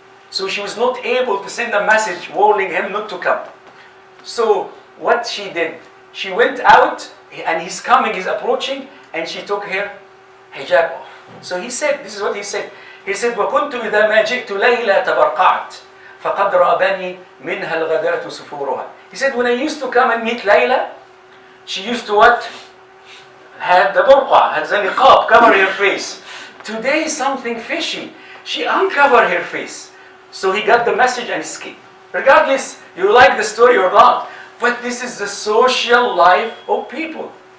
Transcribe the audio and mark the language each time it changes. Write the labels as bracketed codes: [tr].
[en] So she was not able to send a message warning him not to come. So what she did, she went out, and he's approaching, and she took her hijab off. So he said, this is what he said. He said, [ar] وَكُنْتُ إِذَا مَا جِئْتُ لَيْلَا تَبَرْقَعْتُ. فقد رابني منها الغداة سفورها. [en] He said, when I used to come and meet Layla, she used to what? Had the burqa, had the niqab, cover her face. Today something fishy. She uncovered her face. So he got the message and escaped. Regardless, you like the story or not, but this is the social life of people.